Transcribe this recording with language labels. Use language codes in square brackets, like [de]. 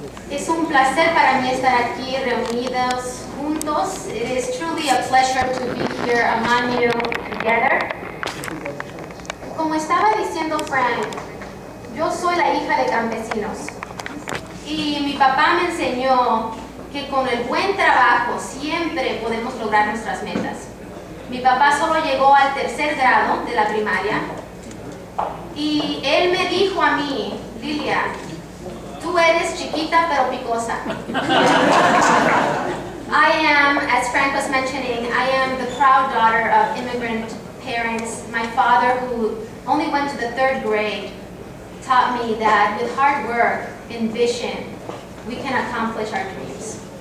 [es] Es un placer para mí estar aquí reunidos juntos. [en] It is truly a pleasure to be here among you together. [es] Como estaba diciendo Frank, yo soy la hija de campesinos y mi papá me enseñó que con el buen trabajo siempre podemos lograr nuestras metas. Mi papá solo llegó al 3er grado de la primaria y él me dijo a mí, Lilia, tú eres chiquita pero picosa. [en] I am, as Frank was mentioning, I am the proud daughter of immigrant parents. My father, who only went to the 3rd grade, taught me that with hard work and vision, we can accomplish our dreams.